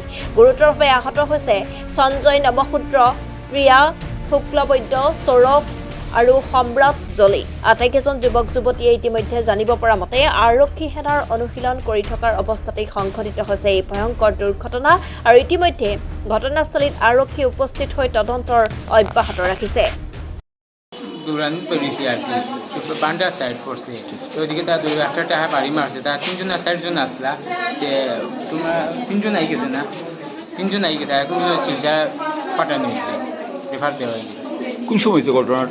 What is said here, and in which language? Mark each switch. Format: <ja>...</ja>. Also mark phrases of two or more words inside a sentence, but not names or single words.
<as>গুৰুতৰভাৱে আহত হৈছে সঞ্জয় নৱশূদ্ৰ, প্ৰিয়া শুক্লবৈদ্য, সৌৰভ আৰু সম্ৰাট জলি। আটাইকেইজন যুৱক-যুৱতীয়ে ইতিমধ্যে জানিব পৰা মতে আৰক্ষী সেনাৰ অনুশীলন কৰি থকাৰ অৱস্থাতেই সংঘটিত হৈছে এই ভয়ংকৰ দুৰ্ঘটনা। আৰু ইতিমধ্যে ঘটনাস্থলীত আৰক্ষী উপস্থিত হৈ তদন্তৰ অব্যাহত রাখিছে।</as> <bn>দৌড়ানি পেরেছি আর কি, পান্ডা সাইড করছে, তো ওইদিকে তার দুই একটা টাকা বাড়ি মারছে, তার তিনজন চারজন আসলা, যে তোমার তিনজন আই গেছে না, তিনজন আই গেছে, এখন শিলচা পাঠানো হয়েছে, রেফার দেওয়া হয়েছে। কোন সময় হয়েছে ঘটনাটা?</bn>